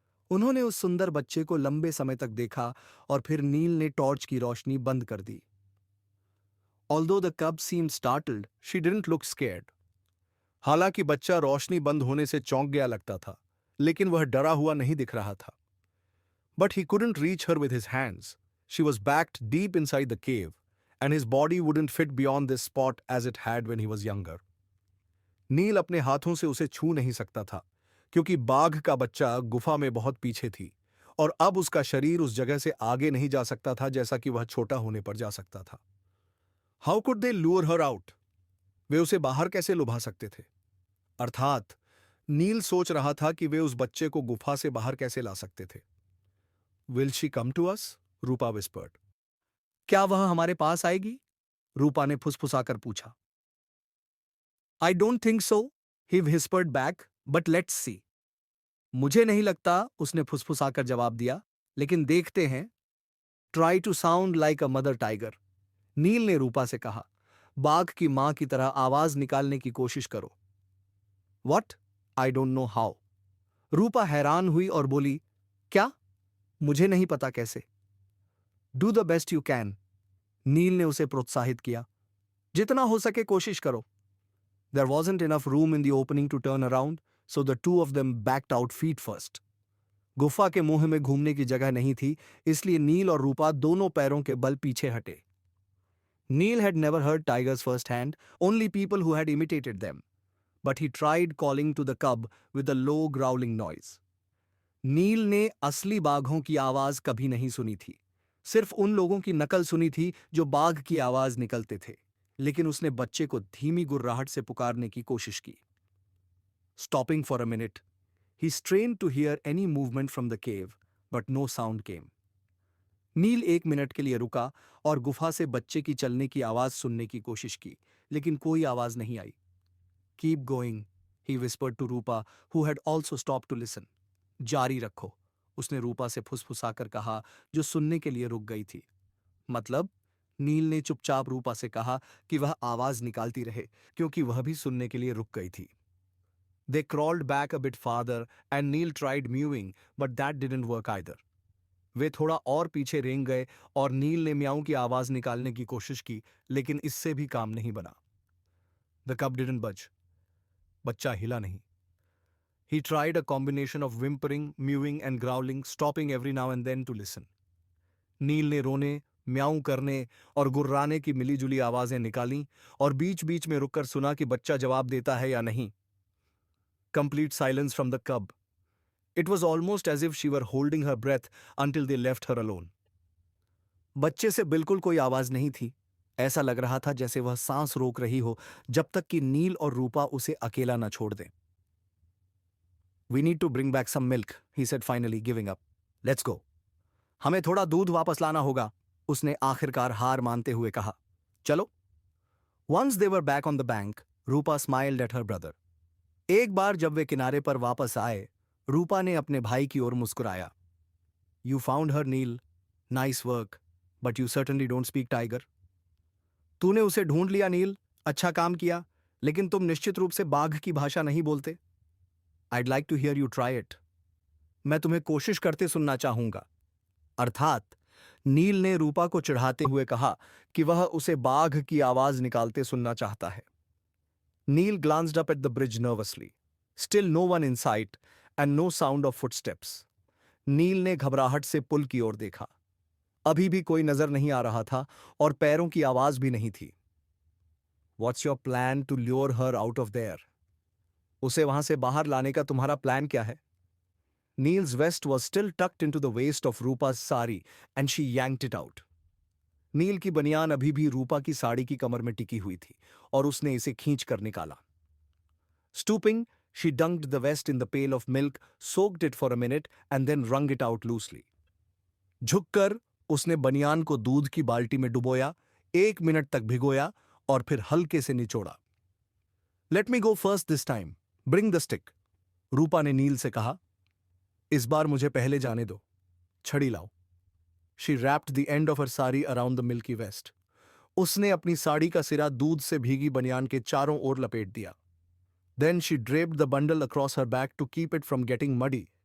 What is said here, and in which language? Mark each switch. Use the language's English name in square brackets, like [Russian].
[Hindi] उन्होंने उस सुंदर बच्चे को लंबे समय तक देखा और फिर नील ने टॉर्च की रोशनी बंद कर दी। [English] Although the cub seemed startled, she didn't look scared. [Hindi] हालांकि बच्चा रोशनी बंद होने से चौंक गया लगता था, लेकिन वह डरा हुआ नहीं दिख रहा था। [English] But he couldn't reach her with his hands. She was backed deep inside the cave, and his body wouldn't fit beyond this spot as it had when he was younger. [Hindi] नील अपने हाथों से उसे छू नहीं सकता था, क्योंकि बाघ का बच्चा गुफा में बहुत पीछे थी, और अब उसका शरीर उस जगह से आगे नहीं जा सकता था जैसा कि वह छोटा होने पर जा सकता था। [English] How could they lure her out? [Hindi] वे उसे बाहर कैसे लुभा सकते थे? अर्थात नील सोच रहा था कि वे उस बच्चे को गुफा से बाहर कैसे ला सकते थे। [English] Will she come to us? Rupa whispered. [Hindi] क्या वह हमारे पास आएगी? रूपा ने फुसफुसाकर पूछा। [English] I don't think so, he whispered back, but let's see. [Hindi] मुझे नहीं लगता, उसने फुसफुसाकर जवाब दिया, लेकिन देखते हैं। [English] try to sound like a mother tiger, [Hindi] नील ने रूपा से कहा। बाघ की मां की तरह आवाज निकालने की कोशिश करो। [English] What? I don't know how. [Hindi] रूपा हैरान हुई और बोली, क्या? मुझे नहीं पता कैसे। [English] do the best you can, [Hindi] नील ने उसे प्रोत्साहित किया। जितना हो सके कोशिश करो। [English] There wasn't enough room in the opening to turn around, so the two of them backed out feet first. [Hindi] गुफा के मुंह में घूमने की जगह नहीं थी, इसलिए नील और रूपा दोनों पैरों के बल पीछे हटे। [English] Neil had never heard tigers firsthand, only people who had imitated them. But he tried calling to the cub with a low growling noise. [Hindi] नील ने असली बाघों की आवाज कभी नहीं सुनी थी, सिर्फ उन लोगों की नकल सुनी थी जो बाघ की आवाज निकलते थे, लेकिन उसने बच्चे को धीमी गुर्राहट से पुकारने की कोशिश की। [English] Stopping for a minute, he strained to hear any movement from the cave, but no sound came. [Hindi] Nil 1 minute के लिए रुका और गुफा से बच्चे की चलने की आवाज सुनने की कोशिश की, लेकिन कोई आवाज नहीं आई। [English] Keep going, he whispered to Rupa, who had also stopped to listen. [Hindi] जारी रखो, उसने रूपा से फुसफुसाकर कहा, जो सुनने के लिए रुक गई थी। मतलब? नील ने चुपचाप रूपा से कहा कि वह आवाज निकालती रहे, क्योंकि वह भी सुनने के लिए रुक गई थी। [English] They crawled back a bit farther and Neil tried mewing, but that didn't work either. [Hindi] वे थोड़ा और पीछे रेंग गए और नील ने म्याऊं की आवाज निकालने की कोशिश की, लेकिन इससे भी काम नहीं बना। [English] The cub didn't budge. [Hindi] बच्चा हिला नहीं। [English] He tried a combination of whimpering, mewing and growling, stopping every now and then to listen. [Hindi] नील ने रोने, म्याऊं करने और गुर्राने की मिलीजुली आवाजें निकालीं और बीच-बीच में रुककर सुना कि बच्चा जवाब देता है या नहीं। [English] Complete silence from the cub. It was almost as if she were holding her breath until they left her alone. [Hindi] बच्चे से बिल्कुल कोई आवाज नहीं थी। ऐसा लग रहा था जैसे वह सांस रोक रही हो जब तक कि नील और रूपा उसे अकेला न छोड़ दें। [English] We need to bring back some milk, he said finally, giving up. Let's go. [Hindi] हमें थोड़ा दूध वापस लाना होगा, उसने आखिरकार हार मानते हुए कहा। चलो। [English] Once they were back on the bank, Rupa smiled at her brother. [Hindi] एक बार जब वे किनारे पर वापस आए, रूपा ने अपने भाई की ओर मुस्कुराया। [English] You found her, Neil. Nice work. But you certainly don't speak tiger. [Hindi] तूने उसे ढूंढ लिया नील, अच्छा काम किया, लेकिन तुम निश्चित रूप से बाघ की भाषा नहीं बोलते। [English] I'd like to hear you try it. [Hindi] मैं तुम्हें कोशिश करते सुनना चाहूंगा। अर्थात नील ने रूपा को चिढ़ाते हुए कहा कि वह उसे बाघ की आवाज निकालते सुनना चाहता है। [English] Neil glanced up at the bridge nervously. Still no one in sight and no sound of footsteps. [Hindi] नील ने घबराहट से पुल की ओर देखा। अभी भी कोई नजर नहीं आ रहा था और पैरों की आवाज भी नहीं थी। [English] What's your plan to lure her out of there? [Hindi] उसे वहां से बाहर लाने का तुम्हारा प्लान क्या है? [English] Neil's vest was still tucked into the waist of Rupa's sari and she yanked it out. [Hindi] नील की बनियान अभी भी रूपा की साड़ी की कमर में टिकी हुई थी और उसने इसे खींच कर निकाला। [English] Stooping, she dunked the vest in the pail of milk, soaked it for a minute and then wrung it out loosely. [Hindi] झुककर उसने बनियान को दूध की बाल्टी में डुबोया, 1 मिनट तक भिगोया और फिर हल्के से निचोड़ा। [English] Let me go first this time. Bring the stick. [Hindi] रूपा ने नील से कहा, इस बार मुझे पहले जाने दो, छड़ी लाओ। [English] She wrapped the end of her sari around the milky vest. [Hindi] उसने अपनी साड़ी का सिरा दूध से भीगी बनियान के चारों ओर लपेट दिया। [English] Then she draped the bundle across her back to keep it from getting muddy